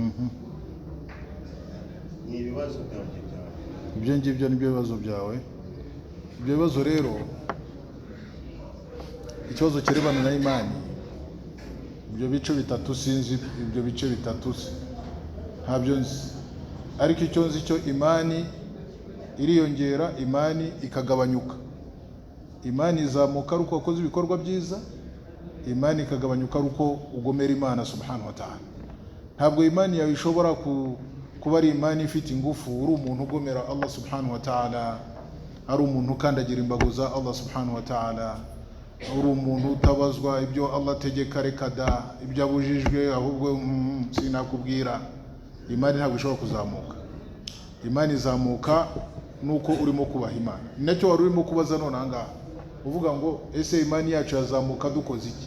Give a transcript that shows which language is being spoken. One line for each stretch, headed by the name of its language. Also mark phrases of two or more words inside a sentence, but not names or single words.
Kinyarwanda: Ni ibibazo byanjye cyane. Ibyo ngibyo ni byo bibazo byawe. Ibyo bibazo rero, ikibazo kirebana na imani ibyo bice bitatu sinzi, ibyo bice bitatu ntabyo nzi, ariko icyo nzi cyo imani iriyongera, imani ikagabanyuka. Imani izamuka ari uko wakoze ibikorwa byiza, imani ikagabanyuka ari uko ugomera Imana
Arabic: سبحانه وتعالى.
Kinyarwanda: Ntabwo imani yawe ishobora kuba ari imani ifite ingufu uri umuntu ugomera
Arabic: الله سبحانه وتعالى,
Kinyarwanda: ari umuntu ukandagira imbago za
Arabic: الله سبحانه وتعالى,
Kinyarwanda: uri umuntu utabazwa ibyo Allah ategeka reka da, ibyo abujijwe ahubwo sinakubwira. Imani ntabwo ishobora kuzamuka. Imani izamuka nuko urimo kubaha Imana. Nacyo wari urimo kubaza none ahangaha uvuga ngo ese imani yacu yazamuka dukoze iki?